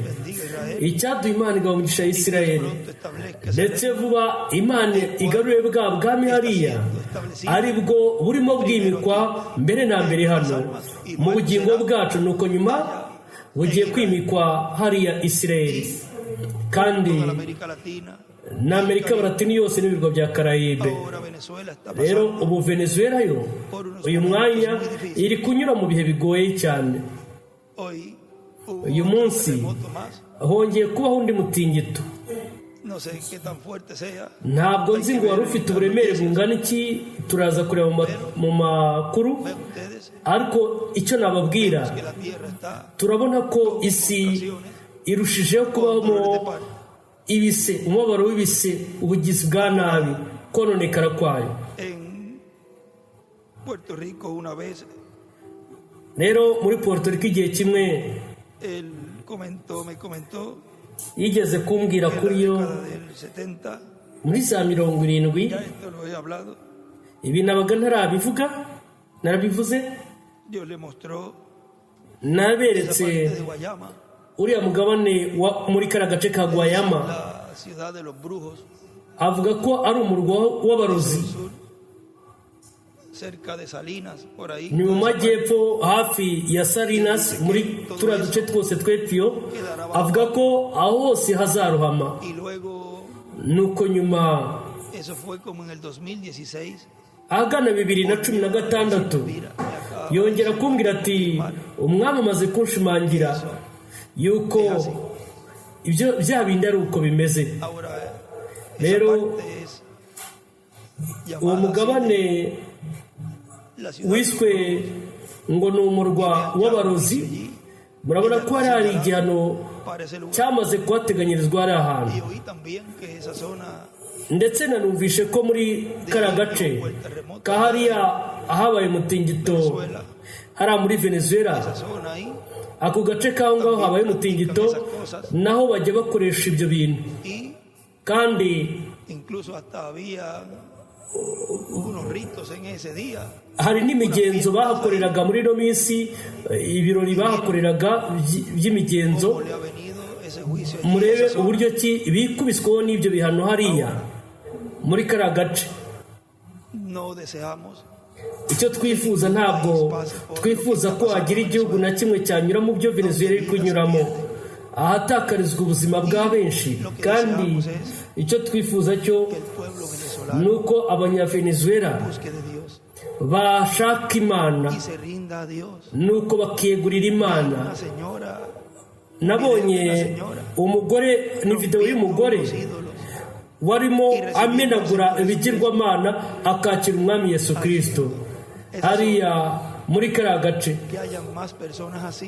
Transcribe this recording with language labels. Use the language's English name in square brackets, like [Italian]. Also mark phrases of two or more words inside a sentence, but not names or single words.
[Kinyarwanda] Icyaduha Imana igaha umugisha ya Isirayeli, ndetse vuba Imana igarure bwa bwami hariya ari bwo burimo bwimikwa mbere na mbere hano mu bugingo bwacu. Nuko nyuma bugiye kwimikwa hariya Isirayeli, kandi [Spanish] toda la América Latina. [Kinyarwanda] n'Amerika Baratini yose n'ibirwa bya Karayibe. [Spanish] Ahora Venezuela está [Kinyarwanda] Rero [Spanish] pasando [Kinyarwanda] ubu Venezuela yo uyu mwanya iri kunyura mu bihe bigoye cyane. [Spanish] hoy hubo [Kinyarwanda] Uyu [Spanish] un [Kinyarwanda] munsi [Spanish] terremoto más. [Kinyarwanda] hongeye kubaho undi mutingito. [Spanish] No sé qué tan fuerte sea. [Kinyarwanda] Ntabwo nzi ngo wari ufite uburemere bungana iki, turaza kureba mu makuru, [Spanish] Ven ustedes [Kinyarwanda] ariko icyo nababwira, [Spanish] que la tierra está [Kinyarwanda] turabona ko isi irushijeho kubamo ibise, umubabaro w'ibise, ubugizi bwa nabi, kononekara kwayo. [Spanish] en Puerto Rico una vez. [Kinyarwanda] Rero muri Puerto Rico igihe kimwe [Spanish] Él me comentó [Kinyarwanda] yigeze kumbwira [Spanish] que en [Kinyarwanda] kuri [Spanish] la [Kinyarwanda] yo [Spanish] década del 70, [Kinyarwanda] muri za 70, [Spanish] ya esto lo he hablado, [Kinyarwanda] ibi nabaga narabivuze, [Spanish] Dios le mostró esa [Kinyarwanda] naberetse [Spanish] parte de Guayama, [Kinyarwanda] uriya mugabane muri kariya gace ka Guayama, [Spanish] la ciudad de los brujos, [Kinyarwanda] avuga ko ari umurwa w'abarozi, [Spanish] sur, cerca de Salinas, por ahí. [Kinyarwanda] ni mu majyepfo hafi ya Salinas, muri turiya duce twose tw'epfo. Avuga ko aho hose hazarohama. [Spanish] Y luego, [Kinyarwanda] Nuko nyuma [Spanish] eso fue como en el 2016, [Kinyarwanda] ahagana 2016 yongera kumbwira ati umwami amaze kunshimangira yuko ibyo bya bindi ari uko bimeze. [Spanish] ahora [Kinyarwanda] Rero [Spanish] esa parte es [Kinyarwanda] uwo [Spanish] llamada [Kinyarwanda] mugabane [Spanish] la ciudad [Kinyarwanda] wiswe ngo ni umurwa w'abarozi, murabona ko hari igihano [Spanish] para ese lugar. [Kinyarwanda] cyamaze kuhateganyirizwa hari ahantu. [Spanish] Y oí también que esa zona [Kinyarwanda] Ndetse nanumvishe ko muri kariya gace kahariya ahabaye umutingito hariya muri Venezuela, [Spanish] esa zona ahí, [Kinyarwanda] ako gace kaho ngaho habaye umutingito naho bajya bakoresha ibyo bintu, [Spanish] y [Kinyarwanda] kandi [Spanish] incluso hasta había unos ritos en ese día. [Kinyarwanda] hari n'imigenzo bahakoreraga muri ino minsi, ibirori bahakoreraga by'imigenzo. [Spanish] ¿Cómo le ha venido ese juicio allí? [Kinyarwanda] Murebe [Spanish] Esa zona. [Kinyarwanda] uburyo ki bikubisweho n'ibyo bihano hariya muri kariya gace. [Spanish] No deseamos [Kinyarwanda] Icyo twifuza, ntabwo twifuza ko hagira igihugu na kimwe cyanyura mu byo Venezuela iri kunyuramo, ahatakarizwa ubuzima bwa benshi. Kandi icyo twifuza cyo [Spanish] que el pueblo venezolano [Kinyarwanda] ni uko abanyavenezuela [Spanish] busque de Dios [Kinyarwanda] bashaka Imana, [Spanish] y se rinda a Dios. [Kinyarwanda] ni uko bakiyegurira Imana. [Spanish] Una señora [Kinyarwanda] Nabonye umugore, ni videwo y'umugore [Spanish] los ídolos, [Kinyarwanda] warimo amenagura ibigirwamana akakira umwami Yesu Kristo hariya muri kariya gace. [Spanish] que haya más personas así.